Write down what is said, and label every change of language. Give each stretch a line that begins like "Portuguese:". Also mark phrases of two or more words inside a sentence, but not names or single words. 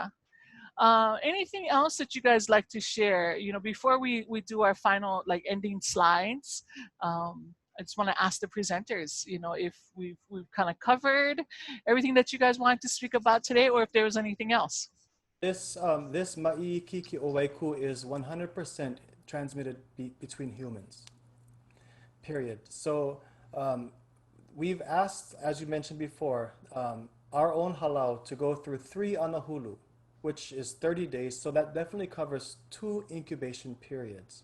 English: Anything else that you guys like to share? You know, before we do our final like ending slides, I just want to ask the presenters, you know, if we've kind of covered everything that you guys wanted to speak about today, or if there was anything else. This
Hawaiian: maʻi, Ikiiki, ʻOwaikū
English: is 100% transmitted between humans, period. So we've asked, as you mentioned before, our own halau to go through 3 anahulu, which is 30 days. So that definitely covers 2 incubation periods.